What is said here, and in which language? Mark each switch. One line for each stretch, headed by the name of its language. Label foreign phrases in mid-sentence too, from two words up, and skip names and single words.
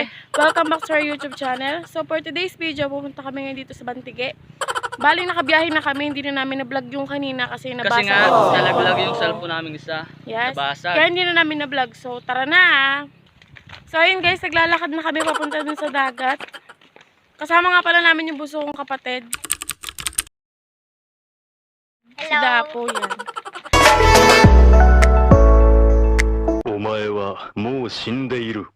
English: Welcome back to our YouTube channel.
Filipino: So
English: for today's video,
Filipino: pupunta kami ngayon dito sa Bantige. Bali nakabiyahe na kami, hindi na namin na-vlog yung kanina kasi nabasa. Kasi nga, nalaglag yung cellphone namin isa. Yes. Nabasag. Kaya hindi na namin na-vlog. So tara na. So ayun guys, naglalakad na kami papunta dun sa dagat. Kasama nga pala namin yung buso kong kapatid. Si Dapo yan.
Japanese: お前はもう死んでいる。